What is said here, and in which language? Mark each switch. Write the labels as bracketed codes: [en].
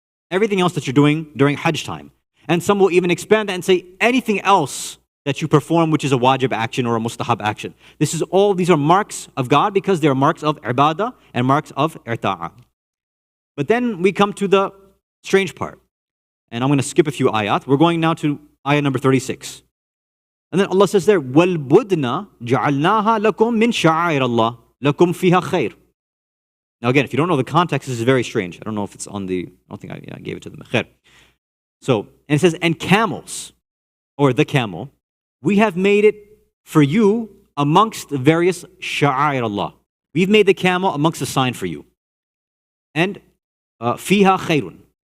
[en] Everything else that you're doing during Hajj time. And some will even expand that and say anything else that you perform which is a wajib action or a mustahab action. These are marks of God because they are marks of ibadah and marks of irta'a. But then we come to the strange part. And I'm going to skip a few ayat. We're going now to ayah number 36. And then Allah says there, [ar] وَالْبُدْنَ جَعَلْنَاهَا لَكُمْ مِنْ شَعَائِرَ اللَّهِ لَكُمْ فِيهَا خَيْرٌ. [en] Now again, if you don't know the context, this is very strange. I don't know if it's on the, I don't think I gave it to them. So, and it says, and camels, or the camel, we have made it for you amongst the various sha'air Allah. We've made the camel amongst a sign for you. And fiha khayrun.